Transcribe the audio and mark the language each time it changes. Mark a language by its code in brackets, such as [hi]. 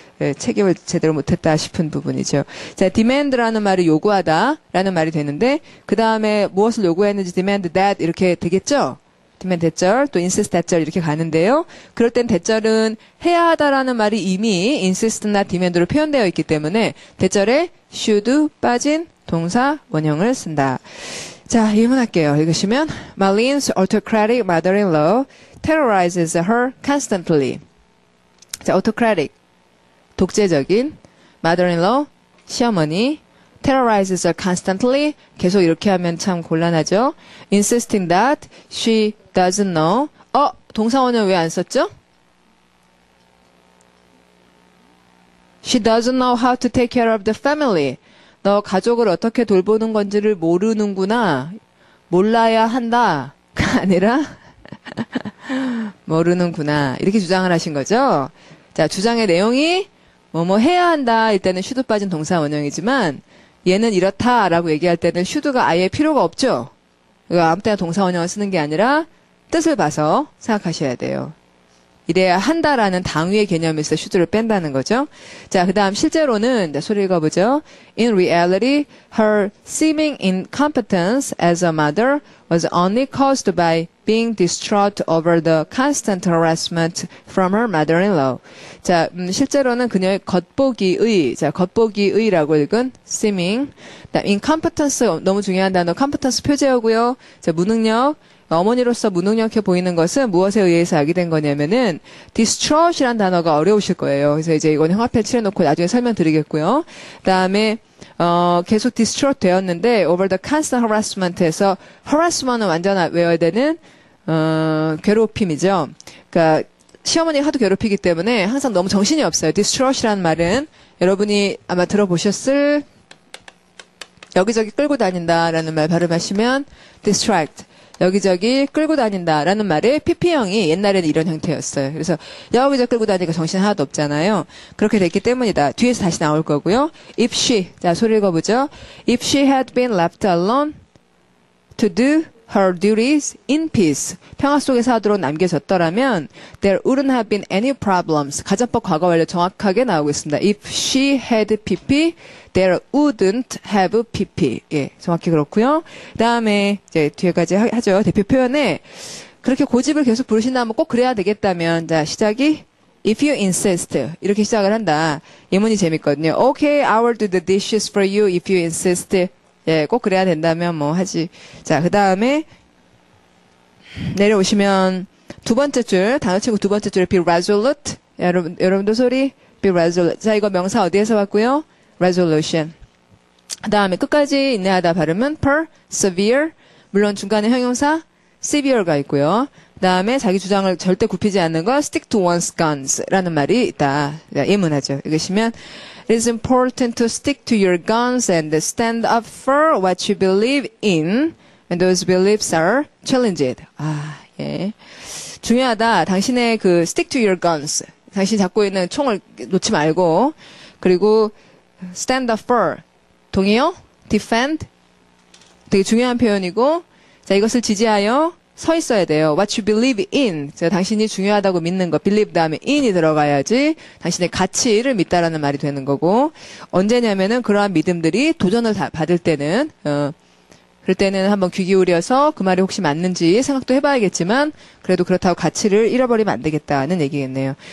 [ko] 예, 책임을 제대로 못했다 싶은 부분이죠. 자, demand라는 말이 요구하다라는 말이 되는데 그 다음에 무엇을 요구했는지 demand that 이렇게 되겠죠. demand 대절 또 insist 대절 이렇게 가는데요. 그럴 땐 대절은 해야 하다라는 말이 이미 insist나 demand로 표현되어 있기 때문에 대절에 should 빠진 동사 원형을 쓴다. 자, 예문할게요. 읽으시면 [en] Marlene's autocratic mother-in-law terrorizes her constantly. [ko] 자, autocratic 독재적인 mother-in-law 시어머니 [en] terrorizes her constantly [ko] 계속 이렇게 하면 참 곤란하죠. [en] insisting that she doesn't know. [ko] 동사 원형 왜 안 썼죠? [en] She doesn't know how to take care of the family. [ko] 너 가족을 어떻게 돌보는 건지를 모르는구나. 몰라야 한다. 가 아니라 모르는구나. 이렇게 주장을 하신 거죠. 자, 주장의 내용이 뭐뭐 해야 한다. 일단은 should 빠진 동사 원형이지만 얘는 이렇다라고 얘기할 때는 should가 아예 필요가 없죠. 아무 때나 동사 원형을 쓰는 게 아니라 뜻을 봐서 생각하셔야 돼요. 이래야 한다라는 당위의 개념에서 should를 뺀다는 거죠. 자, 그 다음 실제로는 소리 읽어보죠. [en] In reality, her seeming incompetence as a mother was only caused by being distraught over the constant harassment from her mother-in-law. [ko] 자, 실제로는 그녀의 겉보기의라고 읽은 seeming. incompetence 너무 중요한 단어 competence 표제어고요. 자, 무능력. 어머니로서 무능력해 보이는 것은 무엇에 의해서 알게 된 거냐면은 distraught이란 단어가 어려우실 거예요. 그래서 이제 이건 형광펜 칠해놓고 나중에 설명드리겠고요. 그다음에 계속 distraught 되었는데 over the constant harassment에서 harassment은 완전 외워야 되는 괴롭힘이죠. 그러니까 시어머니가 하도 괴롭히기 때문에 항상 너무 정신이 없어요. distraught이란 말은 여러분이 아마 들어보셨을 여기저기 끌고 다닌다라는 말 발음하시면 distract. 여기저기 끌고 다닌다라는 말의 PP형이 옛날에는 이런 형태였어요. 그래서 여기저기 끌고 다니니까 정신 하나도 없잖아요. 그렇게 됐기 때문이다. 뒤에서 다시 나올 거고요. [en] If she, [ko] 자, 소리 읽어보죠. [en] If she had been left alone to do her duties in peace. [ko] 평화 속에서 하도록 남겨졌더라면 [en] there wouldn't have been any problems. [ko] 가정법 과거 완료 정확하게 나오고 있습니다. [en] If she had PP, there wouldn't have PP. [ko] 예, 정확히 그렇고요. 그다음에 이제 뒤에까지 하죠. 대표 표현에 그렇게 고집을 계속 부르신다면 꼭 그래야 되겠다면 자, 시작이 [en] If you insist [ko] 이렇게 시작을 한다. 예문이 재밌거든요. [en] Okay, I will do the dishes for you if you insist. [ko] 예, 꼭 그래야 된다면 뭐 하지. 자, 그 다음에 내려오시면 두 번째 줄, 단어 친구 두 번째 줄에 be resolute. 여러분도 소리 be resolute. 자, 이거 명사 어디에서 왔고요? [en] resolution. [ko] 그 다음에 끝까지 인내하다 발음은 persevere. 물론 중간에 형용사 severe가 있고요. 그 다음에 자기 주장을 절대 굽히지 않는 거 [en] stick to one's guns [ko] 라는 말이 있다. 예문하죠. [en] 읽으시면 It is important to stick to your guns and stand up for what you believe in when those beliefs are challenged. [ko] 아, 예. 중요하다. 당신의 그 [en] stick to your guns. [ko] 당신이 잡고 있는 총을 놓지 말고 그리고 stand up for. 동의요? defend. 되게 중요한 표현이고 자, 이것을 지지하여 서 있어야 돼요. [en] What you believe in. [ko] 당신이 중요하다고 믿는 거. believe 다음에 in이 들어가야지 당신의 가치를 믿다라는 말이 되는 거고 언제냐면은 그러한 믿음들이 도전을 받을 때는 그럴 때는 한번 귀 기울여서 그 말이 혹시 맞는지 생각도 해봐야겠지만 그래도 그렇다고 가치를 잃어버리면 안 되겠다는 얘기겠네요.